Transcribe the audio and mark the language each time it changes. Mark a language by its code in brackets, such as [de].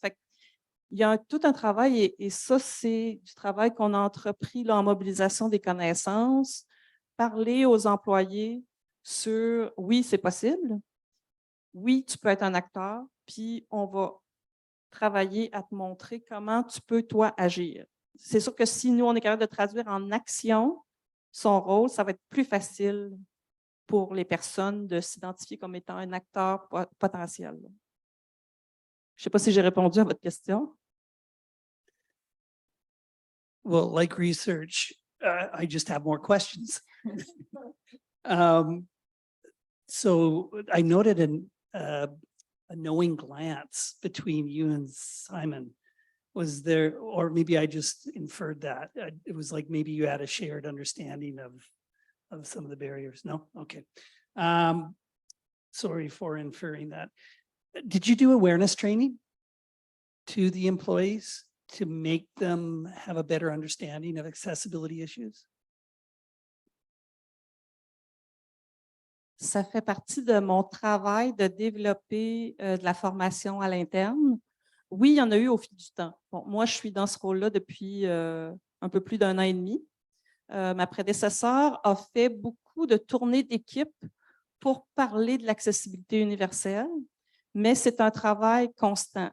[fr] Fait, il y a tout un travail et ça, c'est du travail qu'on a entrepris là, en mobilisation des connaissances, parler aux employés sur oui, c'est possible, oui, tu peux être un acteur, puis on va travailler à te montrer comment tu peux, toi, agir. C'est sûr que si nous, on est capable de traduire en action son rôle, ça va être plus facile pour les personnes de s'identifier comme étant un acteur potentiel. Je ne sais pas si j'ai répondu à votre question. [en] Well, like research, I just have more questions. So I noted a knowing glance between you and Simon. Was there, or maybe I just inferred that. It was like maybe you had a shared understanding of some of the barriers. No? Okay. Sorry for inferring that. Did you do awareness training to the employees to make them have a better understanding of accessibility issues? [fr] Ça fait partie de mon travail de développer de la formation à l'interne. Oui, il y en a eu au fil du temps. Bon, moi, je suis dans ce rôle-là depuis un peu plus d'1 an et demi. Ma prédécesseure a fait beaucoup de tournées d'équipe pour parler de l'accessibilité universelle, mais c'est un travail constant.